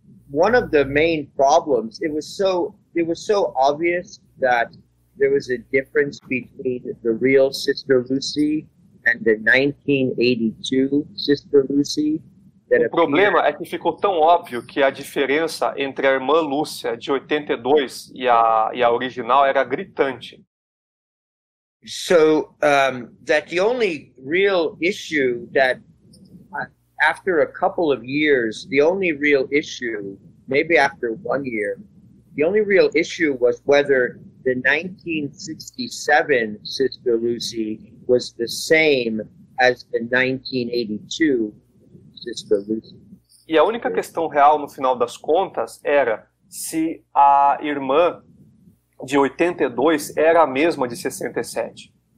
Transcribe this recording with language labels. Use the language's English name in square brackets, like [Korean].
[English] One of the main problems, it was so obvious that there was a difference between the real Sister Lucy and the 1982 Sister Lucy. [Portuguese] O problema é que ficou tão óbvio que a diferença entre a irmã Lúcia de 82 e a original era gritante. [English] So that the only real issue that after a couple of years, the only real issue, maybe after 1 year, the only real issue was whether the 1967 Sister Lucy was the same as the 1982 Sister Lucy. [Portuguese] E a única questão real, no final das contas, era se a irmã de 82 era a mesma de 67.